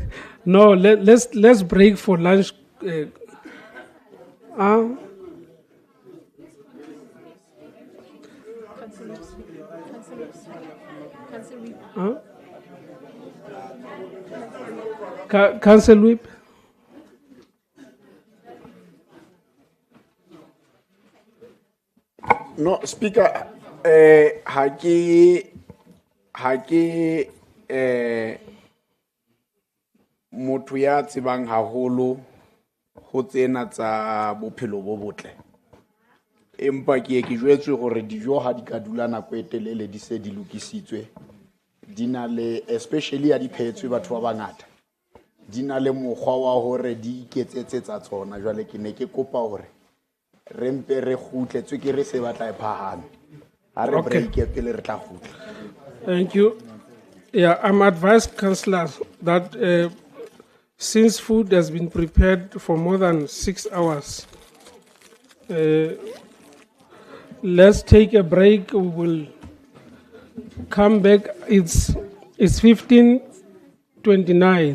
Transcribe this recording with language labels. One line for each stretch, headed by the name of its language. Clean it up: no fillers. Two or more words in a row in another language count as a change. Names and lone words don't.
English: No, let's break for lunch. Council Whip? No, Speaker,
Southern Sotho: hake motho ya tsebang haholo ho tsena tsa bophelo bo botle. Empa ke jwetswe hore dijo ha di ka dula nako e telele di se di lokisitswe. Di na le, especially ya di phetswe batho ba bangata. Di na le mokgwa wa hore di iketsetse tsa tsona. Jwale ke ne ke kopa hore re mpe re kgutle tswekere se batla e phahame. Ha re break pele re tla kgutla.
English: Thank you. Yeah, I'm advised, Councillor, that since food has been prepared for more than 6 hours, let's take a break. We will come back. It's 15:29.